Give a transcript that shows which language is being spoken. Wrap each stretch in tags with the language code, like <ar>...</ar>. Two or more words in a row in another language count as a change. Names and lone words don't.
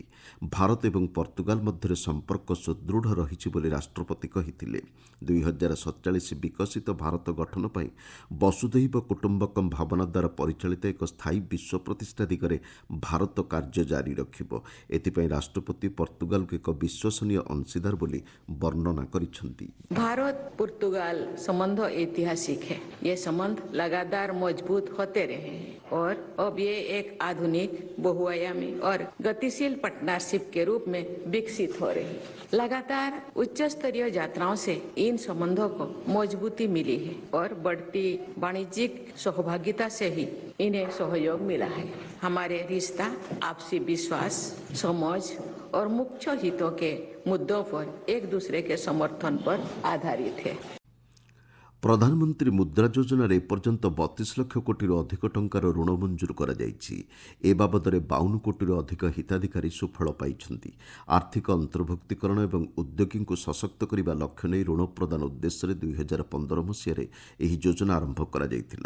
<or>ଭାରତ ଏବଂ ପର୍ତ୍ତୁଗାଲ ମଧ୍ୟରେ ସମ୍ପର୍କ ସୁଦୃଢ଼ ରହିଛି ବୋଲି ରାଷ୍ଟ୍ରପତି କହିଥିଲେ। 2047 ବିକଶିତ ଭାରତ ଗଠନ ପାଇଁ</or> <sa>ବସୁଧୈବ କୁଟୁମ୍ବକମ୍</sa> <or>ଭାବନା ଦ୍ୱାରା ପରିଚାଳିତ ଏକ ସ୍ଥାୟୀ ବିଶ୍ୱ ପ୍ରତିଷ୍ଠା ଦିଗରେ ଭାରତ କାର୍ଯ୍ୟ ଜାରି ରଖିବ। ଏଥିପାଇଁ ରାଷ୍ଟ୍ରପତି ପର୍ତ୍ତୁଗାଲକୁ ଏକ ବିଶ୍ୱସନୀୟ ଅଂଶୀଦାର ବୋଲି ବର୍ଣ୍ଣନା କରିଛନ୍ତି।</or> <hi>भारत पुर्तगाल संबंध ऐतिहासिक है। ये संबंध लगातार मजबूत होते रहे हैं और अब ये एक आधुनिक, बहुआयामी और गतिशील पार्टनरशिप के रूप में विकसित हो रही है। लगातार उच्च स्तरीय यात्राओं से इन संबंधों को मजबूती मिली है और बढ़ती वाणिज्यिक सहभागिता से ही इन्हें सहयोग मिला है। हमारे रिश्ता आपसी विश्वास, समझ और मुख्य हितों के मुद्दों पर एक दूसरे के समर्थन पर आधारित है।</hi> <or>ପ୍ରଧାନମନ୍ତ୍ରୀ ମୁଦ୍ରା ଯୋଜନାରେ ଏପର୍ଯ୍ୟନ୍ତ 32 ଲକ୍ଷ କୋଟିରୁ ଅଧିକ ଟଙ୍କାର ଋଣ ମଞ୍ଜୁର କରାଯାଇଛି। ଏ ବାବଦରେ 52 କୋଟିରୁ ଅଧିକ ହିତାଧିକାରୀ ସୁଫଳ ପାଇଛନ୍ତି। ଆର୍ଥିକ ଅନ୍ତର୍ଭୁକ୍ତିକରଣ ଏବଂ ଉଦ୍ୟୋଗୀଙ୍କୁ ସଶକ୍ତ କରିବା ଲକ୍ଷ୍ୟ ନେଇ ଋଣ ପ୍ରଦାନ ଉଦ୍ଦେଶ୍ୟରେ 2015 ମସିହାରେ ଏହି ଯୋଜନା ଆରମ୍ଭ କରାଯାଇଥିଲା।</or>